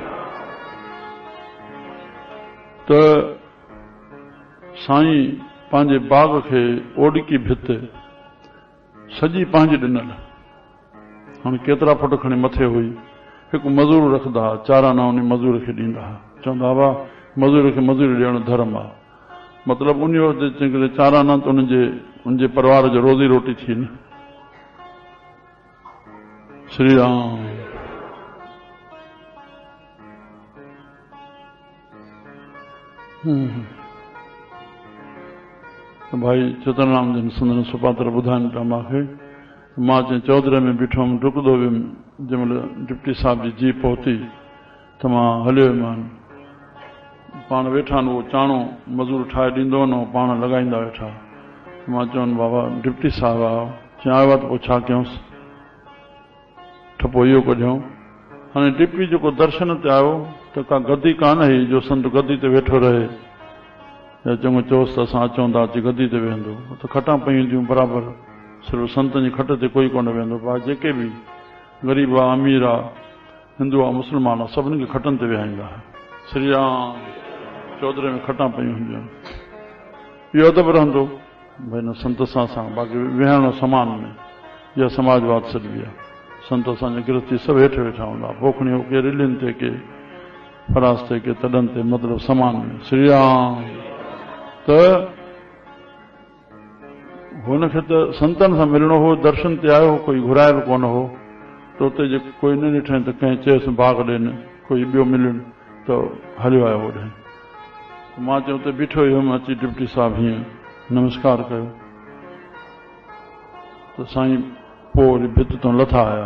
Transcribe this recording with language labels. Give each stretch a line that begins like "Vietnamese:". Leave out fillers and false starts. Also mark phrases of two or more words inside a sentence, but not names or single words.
Sindhi: त साईं पंहिंजे बाग खे ओडकी भित सॼी पंहिंजी ॾिनल, हाणे केतिरा फुट खणी मथे हुई, हिकु मज़ूर रखंदा हुआ, चाराना उन मज़ूर खे ॾींदा हुआ, चवंदा हुआ मज़ूर खे मज़ूरी ॾियणु धर्म आहे। मतिलबु उन वक़्तु चाराना त उनजे परिवार जो रोज़ी रोटी थी न। श्री राम। भाई चितरनाम जन संदन सुपात्र ॿुधाइनि पिया मूंखे, मां चई चौधरी में बीठो हुउमि, डुकंदो वियुमि, जंहिंमहिल डिप्टी साहिब जी जीप पहुती त मां हलियो वियुमि। पाण वेठा आहिनि, उहो चाणो मज़ूर ठाहे ॾींदो न, पाण लॻाईंदा वेठा। मां चवनि बाबा डिप्टी साहिब आहे, चयो आयो आहे त पोइ छा कयूंसि, ठपो इहो कढियऊं। हाणे डिप्टी जेको दर्शन ते आयो त का गदी कान हुई जो संत गदी ते वेठो रहे, या चङो चयोसि त असां अचूं था अची गदी ते वेहंदो, त खटां पयूं हूंदियूं बराबरि, सिर्फ़ु संतनि जी खट ते कोई कोन वेहंदो। भाउ जेके बि ग़रीब आहे, अमीर आहे, हिंदू आहे, मुस्लमान आहे, सभिनी खे खटनि ते विहाईंदा। श्री राम। चौधरी में खटां पयूं हूंदियूं, इहो अदब रहंदो भई न संत सां बाक़ी विहणो समान में, इहा समाजवाद सॾिबी आहे। संत असांजे गृहस्थी सभु हेठि वेठा हूंदा, पोखणी हो के रिलियुनि ते, के फरास ते, के तॾनि ते, मतिलबु समान में। श्री राम। त हुनखे त संतनि सां मिलणो हो, दर्शन ते आयो हो, कोई घुरायल कोन हो, त उते जे कोई न ॾिठई त कंहिं चयसि बाग ॾियनि, कोई ॿियो मिलनि त हलियो आयो होॾे। मां चयो उते बीठो हुयुमि, अची डिप्टी साहिब हीअं नमस्कार कयो त साईं पोइ वरी भित तां लथा आया।